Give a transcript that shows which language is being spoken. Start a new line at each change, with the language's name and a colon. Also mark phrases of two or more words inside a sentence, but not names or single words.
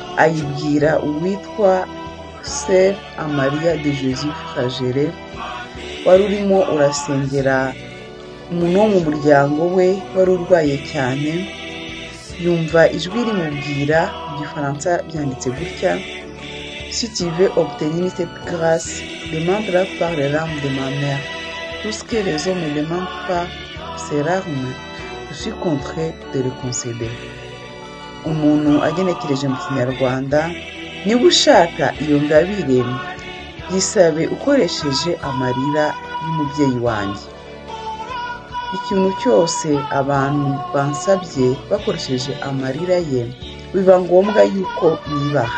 Kinyarwanda: Ayibwira uwitwa Sœur Amalia de Jésus Fragile, wari urimo urasengera umuntu wo mu muryango we wari urwaye cyane, yumva ijwi rimubwira mu gifaransa byanditse gutya:
French: si tu veux obtenir cette grâce, demande-la par les larmes de ma mère. Tout ce que les hommes ne demandent pas c'est rarement, je suis contraint de le concéder.
Kinyarwanda: Umuntu agenekereje mu kinyarwanda: niba ushaka iyo ngabire yisabe ukoresheje amarira y'umubyeyi wanjye. Ikintu cyose abantu bansabye bakoresheje amarira ye biba ngombwa yuko nibaha.